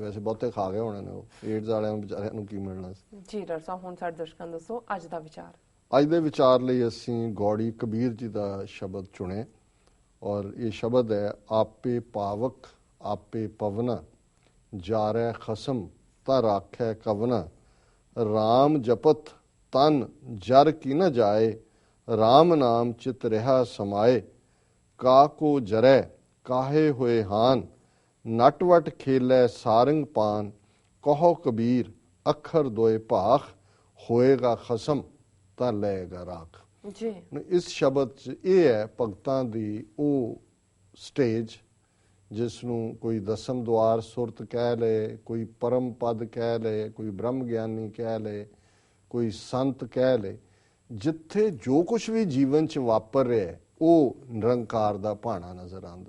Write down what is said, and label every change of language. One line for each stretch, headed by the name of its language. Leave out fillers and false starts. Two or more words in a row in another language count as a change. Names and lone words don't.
Punjabi: ਵੈਸੇ ਬਹੁਤੇ ਖਾ ਗਏ ਹੋਣੇ ਨੇ ਉਹ, ਏਡਸ ਵਾਲਿਆਂ ਨੂੰ ਵਿਚਾਰਿਆਂ ਨੂੰ ਕੀ ਮਿਲਣਾ ਸੀ। ਜੀ ਡਾਕਟਰ ਸਾਹਿਬ, ਹੁਣ ਸਾਡੇ ਦਰਸ਼ਕਾਂ ਨੂੰ ਦੱਸੋ ਅੱਜ ਦਾ ਵਿਚਾਰ। ਅੱਜ ਦੇ ਵਿਚਾਰ ਲਈ ਅਸੀਂ ਗੌੜੀ ਕਬੀਰ ਜੀ ਦਾ ਸ਼ਬਦ ਚੁਣੇ ਔਰ ਇਹ ਸ਼ਬਦ ਹੈ, ਆਪੇ ਪਾਵਕ ਆਪੇ ਪਵਨਾ, ਜਾਰੈ ਖਸਮ ਤਾਂ ਰਾਖੈ ਕਵਨਾ, ਰਾਮ ਜਪਤ ਤਨ ਜਰ ਕੀ ਨ ਜਾਏ, ਰਾਮ ਨਾਮ ਚਿਤ ਰਹਾ ਸਮਾਏ, ਕਾ ਕੋ ਜਰੈ ਕਾਹੇ ਹੋਏ ਹਾਨ, ਨਟਵਟ ਖੇਲੈ ਸਾਰੰਗ ਪਾਨ, ਕਹੋ ਕਬੀਰ ਅਖਰ ਦੋਏ ਭਾਖ, ਹੋਏਗਾ ਖਸਮ ਤਾਂ ਲਏਗਾ ਰਾਖ। ਜੀ ਇਸ ਸ਼ਬਦ 'ਚ ਇਹ ਹੈ ਭਗਤਾਂ ਦੀ ਉਹ ਸਟੇਜ ਜਿਸ ਨੂੰ ਕੋਈ ਦਸਮ ਦੁਆਰ ਸੁਰਤ ਕਹਿ ਲਏ, ਕੋਈ ਪਰਮ ਪਦ ਕਹਿ ਲਏ, ਕੋਈ ਬ੍ਰਹਮ ਗਿਆਨੀ ਕਹਿ ਲਏ, ਕੋਈ ਸੰਤ ਕਹਿ ਲਏ, ਜਿੱਥੇ ਜੋ ਕੁਝ ਵੀ ਜੀਵਨ 'ਚ ਵਾਪਰ ਰਿਹਾ ਉਹ ਨਿਰੰਕਾਰ ਦਾ ਭਾਣਾ ਨਜ਼ਰ ਆਉਂਦਾ।